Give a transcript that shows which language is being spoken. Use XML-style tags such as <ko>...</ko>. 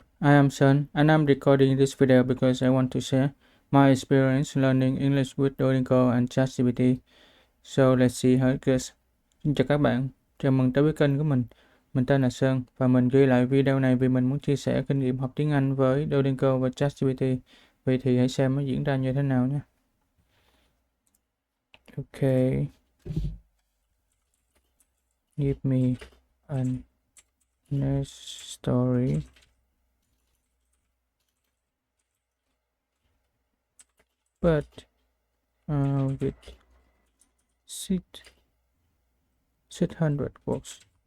<en>I am Sun and I'm recording this video because I want to share my experience learning English with Duolingo and ChatGPT. So let's see how it goes.</en> <vi>Xin chào các bạn, chào mừng tới với kênh của mình. Mình tên là Sơn và mình ghi lại video này vì mình muốn chia sẻ kinh nghiệm học tiếng Anh với Duolingo và ChatGPT. Vậy thì hãy xem nó diễn ra như thế nào nhé.</vi> <en>Okay, give me a next story. But with 600 words.</en>